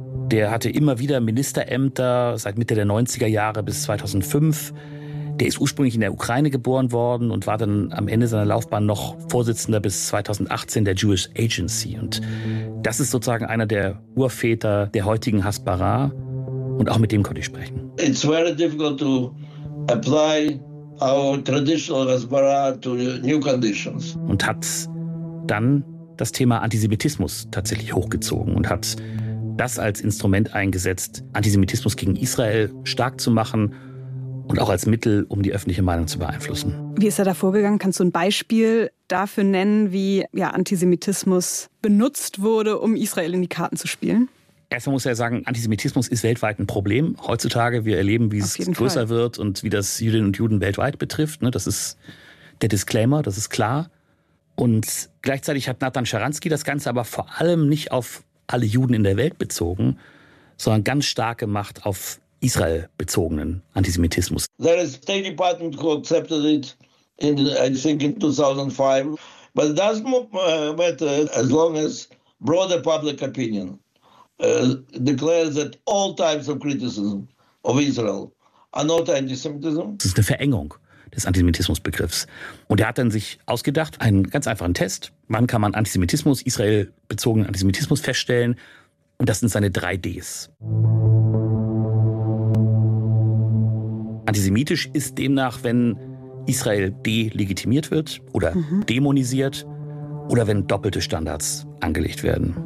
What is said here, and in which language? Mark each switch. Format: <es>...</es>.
<de>Der hatte immer wieder Ministerämter seit Mitte der 90er Jahre bis 2005. Der ist ursprünglich in der Ukraine geboren worden und war dann am Ende seiner Laufbahn noch Vorsitzender bis 2018 der Jewish Agency. Und das ist sozusagen einer der Urväter der heutigen Hasbara. Und auch mit dem konnte ich sprechen.</de> <en>It's very difficult to apply our traditional Hasbara to new conditions.</en> <de>Und hat dann das Thema Antisemitismus tatsächlich hochgezogen und hat das als Instrument eingesetzt, Antisemitismus gegen Israel stark zu machen und auch als Mittel, um die öffentliche Meinung zu beeinflussen. Wie ist er da vorgegangen? Kannst du ein Beispiel dafür nennen, wie Antisemitismus benutzt wurde, um Israel in die Karten zu spielen? Erstmal muss er sagen, Antisemitismus ist weltweit ein Problem. Heutzutage, wir erleben, wie es größer wird und wie das Jüdinnen und Juden weltweit betrifft. Das ist der Disclaimer, das ist klar. Und gleichzeitig hat Nathan Sharansky das Ganze aber vor allem nicht auf alle Juden in der Welt bezogen, sondern ganz stark gemacht auf Israel bezogenen Antisemitismus.</de> <en>There is a State Department who accepted it in 2005. But it doesn't matter as long as broader public opinion declares that all types of criticism of Israel are not antisemitism.</en> <de>Das ist eine Verengung des Antisemitismusbegriffs. Und er hat dann sich ausgedacht, einen ganz einfachen Test. Wann kann man Antisemitismus, israelbezogenen Antisemitismus feststellen? Und das sind seine 3 Ds. Antisemitisch ist demnach, wenn Israel delegitimiert wird oder dämonisiert oder wenn doppelte Standards angelegt werden.</de>